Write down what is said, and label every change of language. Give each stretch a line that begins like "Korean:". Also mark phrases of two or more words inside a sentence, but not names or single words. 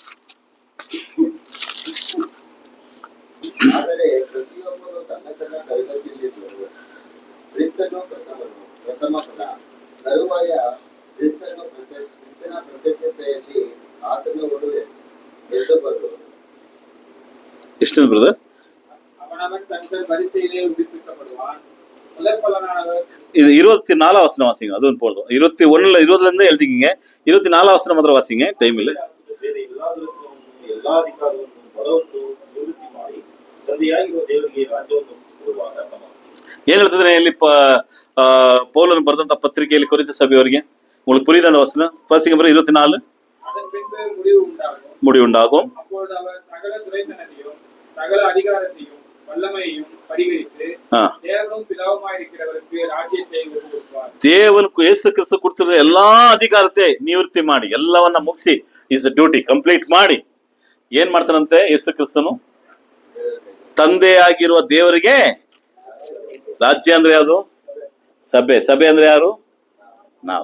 Kannada: ಆದರೆ ಪ್ರತಿಯೊಬ್ಬರು ತನ್ನ ತನ್ನ ಕೈಗೊಂಡಿರುವರು. ಕ್ರಿಸ್ತನು ಪ್ರಥಮ ಫಲ, ತರುವಾಯ ಕ್ರಿಸ್ತನ ಪ್ರತ್ಯಕ್ಷತೆಯಲ್ಲಿ ಆತನ ಒಡವೆ ಎದ್ದು ಬರುವರು. ಎಷ್ಟು ಬ್ರದರ್?
Tamil: அவனவன் தங்கள் வரிசையிலே உயிர்ப்பிக்கப்படுவான். முதற்பலனானவர் இது 24 வசனம் வாசிங்க. அதுவும் போதும். 21ல 20ல எழுதிக்கிங்க. 24 வசனம் மாத்திரம் வாசிங்க. டைம் இல்ல.
Kannada: ಎಲ್ಲಾ ಅಧಿಕಾರವನ್ನು ಬಡವನ್ನು ನಿವೃತ್ತಿ ಮಾಡಿ ತಂದೆಯಾಗಿರುವ ದೇವರಿಗೆ ರಾಜ್ಯವನ್ನು ಕೊಡುವಾಗ ಸಮ. ಏನ್ ಹೇಳ್ತಿದ್ರೆ ಇಲ್ಲಿ ಪೌಲನು ಬರೆದಂತ ಪತ್ರಿಕೆಯಲ್ಲಿ ಕೊರಿಂಥ ಸಭೆಯವರಿಗೆ?
Tamil: உங்களுக்கு புரியுது அந்த வசனம்? வாசிங்க பாருங்க. 24. அதன் பின்பு முடிவு உண்டாகும். அப்பொழுது அவர் சகல துரைத்தனத்தையும் சகல அதிகாரத்தையும் வல்லமையையும் பரிகரித்து தேவனும் பிதாவுமாயிருக்கிறவருக்கு ராஜ்யத்தை ஒப்புக்கொடுப்பார்.
Kannada: தேவனுக்கு ಯೇಸು ಕ್ರಿಸ್ತ ಕೊಡ್ತಿರೋ ಎಲ್ಲಾ ಅಧಿಕಾರತೆ ನಿವೃತ್ತಿ ಮಾಡಿ, ಎಲ್ಲವನ್ನ ಮುಗಿಸಿ,
English: his duty complete
Kannada: ಮಾಡಿ ಏನ್ ಮಾಡ್ತಾನಂತೆ ಯೇಸು ಕ್ರಿಸ್ತನು? ತಂದೆಯಾಗಿರುವ ದೇವರಿಗೆ ರಾಜ್ಯ ಅಂದ್ರೆ ಯಾವುದು? ಸಭೆ. ಸಭೆ ಅಂದ್ರೆ ಯಾರು? ನಾವು.